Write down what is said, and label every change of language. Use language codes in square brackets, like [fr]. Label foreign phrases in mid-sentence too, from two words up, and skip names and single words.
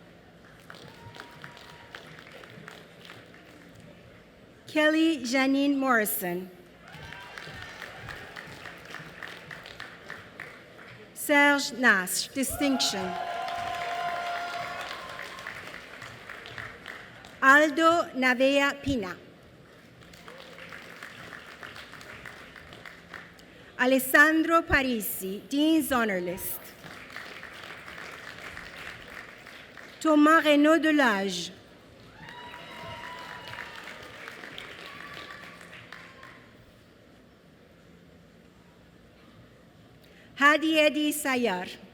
[en] Kelly Janine Morrison. Serge Nash, distinction. Aldo Navea Pina. Alessandro Parisi, Dean's Honor List. Thomas Renaud Delage. Hadi Edi Sayar.